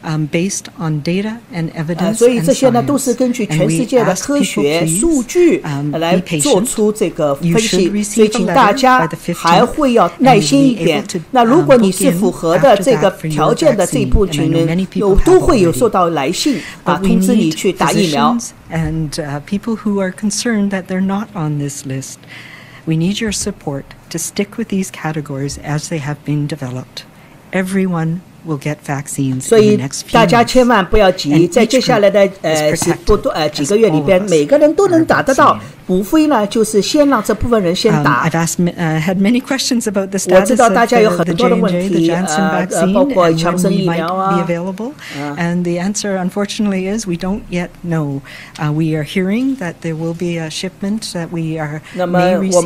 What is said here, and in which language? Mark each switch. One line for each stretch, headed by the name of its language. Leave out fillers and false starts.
English: based on data and evidence
Chinese: 所以这些呢都是根据全世界的科学数据来做出这个分析，所以请大家还会要耐心一点。那如果你是符合的这个条件的这一部分人，都会有收到来信通知你去打疫苗。
English: And people who are concerned that they're not on this list, we need your support to stick with these categories as they have been developed. Everyone will get vaccines
Chinese: 所以大家千万不要急，在接下来的几个月里边，每个人都能打得到。无非呢，就是先让这部分人先打。我知道大家有很多的问题，包括强生疫苗
English: And the answer, unfortunately, is we don't yet know. We are hearing that there will be a shipment that we are may receive by the end of April.